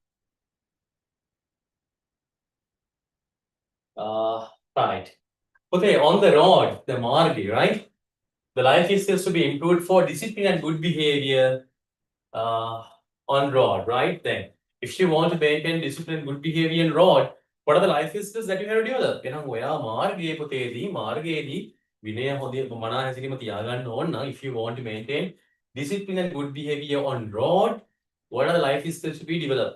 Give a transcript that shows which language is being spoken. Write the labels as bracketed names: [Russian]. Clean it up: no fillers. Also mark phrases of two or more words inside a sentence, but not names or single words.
[English] Right. Okay, on the road, the margi, right? The life is supposed to be improved for discipline and good behavior uh, on road, right? Then, if you want to maintain discipline and good behavior in road, what are the life skills that you have to develop? [Sinhala] ඔයා මාර්ගයේ පුතේදී මාර්ගයේදී විනය හොඳින් මනා හැසිරීම තියාගන්න ඕන නම් [English] if you want to maintain discipline and good behavior on road, what are the life skills to be developed?